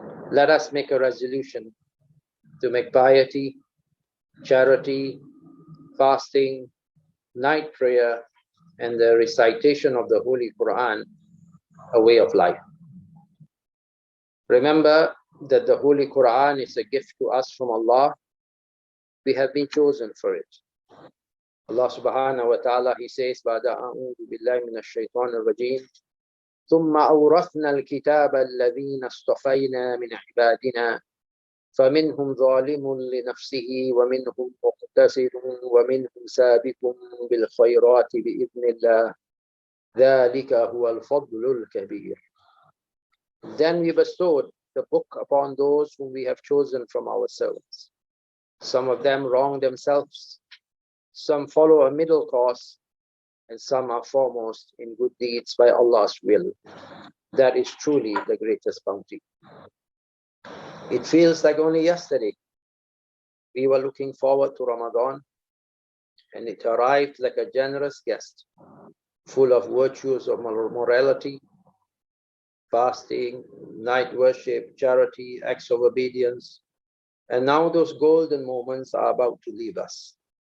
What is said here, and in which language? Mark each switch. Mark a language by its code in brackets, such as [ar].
[en] Let us make a resolution to make piety, charity, fasting, night prayer, and the recitation of the Holy Quran a way of life. Remember that the Holy Quran is a gift to us from Allah. We have been chosen for it. Allah subhanahu wa ta'ala, He says, [ar] بعد أعوذ بالله من الشيطان الرجيم ثم أورثنا الكتاب الذين اصطفينا من عبادنا فمنهم ظالم لنفسه ومنهم مقتصد ومنهم سابق بالخيرات بإذن الله ذلك هو الفضل الكبير. [en] Then we bestowed the book upon those whom we have chosen from our servants. Some of them wrong themselves, some follow a middle course, and some are foremost in good deeds by Allah's will. That is truly the greatest bounty. It feels like only yesterday we were looking forward to Ramadan, and it arrived like a generous guest, full of virtues of morality, fasting, night worship, charity, acts of obedience. And now those golden moments are about to leave us.